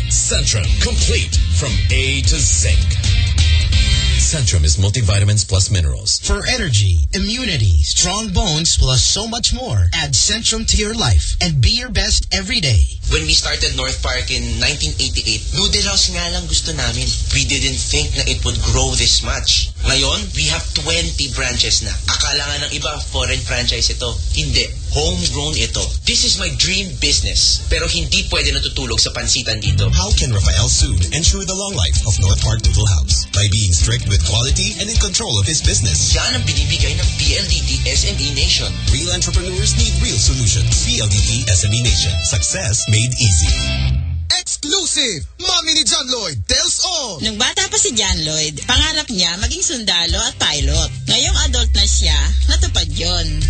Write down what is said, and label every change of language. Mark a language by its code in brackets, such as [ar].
[en] Centrum, complete from A to Zinc. Centrum is multivitamins plus minerals. For energy, immunity, strong bones, plus so much more, add Centrum to your life and be your best every day. When we started North Park in 1988, noodle house [tl] nga lang gusto namin. [en] We didn't think na it would grow this much. Ngayon, we have 20 branches na. [tl] Akala nga ng iba, foreign franchise ito. Hindi. Homegrown ito. [en] This is my dream business. [tl] Pero hindi pwede natutulog sa pansitan dito. [en] How can Rafael Sud ensure the long life of North Park Noodle House? By being strict with quality and in control of his business. [tl] Yan ang binibigay ng PLDT SME Nation. [en] Real entrepreneurs need real solutions. PLDT SME Nation. Success made easy. Exclusive! Mommy ni John Lloyd tells all! [tl] Nung bata pa si John Lloyd, pangarap niya maging sundalo at pilot. Ngayong adult na siya, natupad yon.